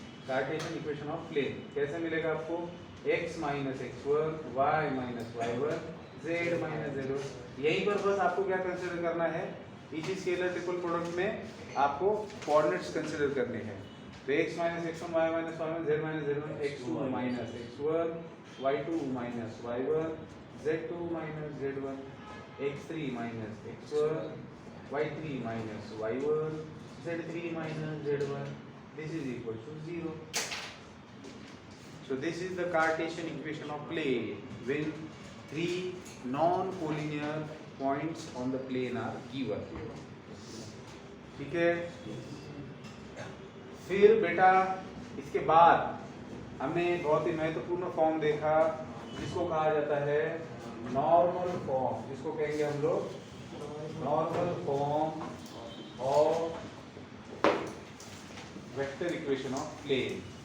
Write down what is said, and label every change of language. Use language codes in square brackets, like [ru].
[hi] Cartesian equation of plane कैसे मिलेगा आपको? x minus x1 y minus y1 z minus z1. यहीं पर बस आपको क्या कंसीडर करना है? इसी स्केलर ट्रिपल प्रोडक्ट में आपको कोऑर्डिनेट्स कंसीडर करने हैं. तो x minus x1 y minus y1 z minus z1 x2 minus x1 y2 minus y1 z2 minus z1 x3 minus x1 y3 minus y1 z3 minus z1. [en] This is equal to 0. So this is the Cartesian equation of plane when three non-collinear points on the plane are given. [hi] ठीक है. फिर बेटा इसके बाद हमने बहुत ही महत्वपूर्ण form देखा जिसको कहा जाता है नॉर्मल फॉर्म. जिसको कहेंगे हम लोग normal form of vector equation of plane.